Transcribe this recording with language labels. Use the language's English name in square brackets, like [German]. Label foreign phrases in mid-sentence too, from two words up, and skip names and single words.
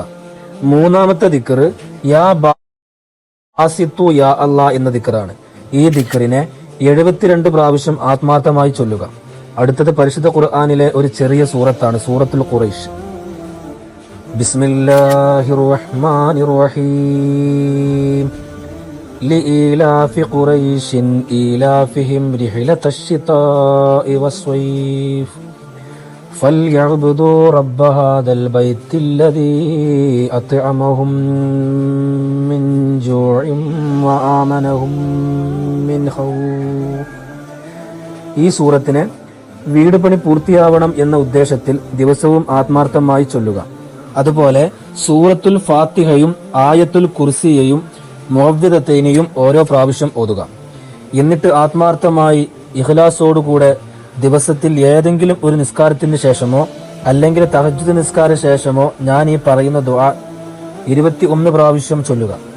[Malayalam] മൂന്നാമത്തെ ദിക്റ് [Arabic] يا باسط يا الله [Malayalam] എന്ന ദിക്റാണ്. ഈ ദിക്റിനെ 72 പ്രാവശ്യം ആത്മാർത്ഥമായി ചൊല്ലുക. അടുത്തത് പരിശുദ്ധ ഖുർആനിലെ ഒരു ചെറിയ സൂറത്താണ്, സൂറത്തുൽ ഖുറൈശ്. [Arabic] بسم الله الرحمن الرحيم. لإيلاف قريش إيلافهم رحلة الشتاء والصيف فليعبدوا رب هذا البيت الذي أطعمهم من جوع وآمنهم من خوف. [Malayalam] ഈ സൂറത്തിനെ വീട് പണി പൂർത്തിയാവണം എന്ന ഉദ്ദേശത്തിൽ ദിവസവും ആത്മാർത്ഥമായി ചൊല്ലുക. അതുപോലെ സൂറത്തുൽ ഫാത്തിഹയും ആയത്തുൽ കുർസിയയും മുഅവ്വിദത്തൈനിയും ഓരോ പ്രാവശ്യം ഓതുക. എന്നിട്ട് ആത്മാർത്ഥമായി ഇഖ്ലാസോടുകൂടെ ദിവസത്തിൽ ഏതെങ്കിലും ഒരു നിസ്കാരത്തിന് ശേഷമോ അല്ലെങ്കിൽ തഹജ്ജുദ് നിസ്കാര ശേഷമോ ഞാൻ ഈ പറയുന്ന ദുആ 21 പ്രാവശ്യം ചൊല്ലുക.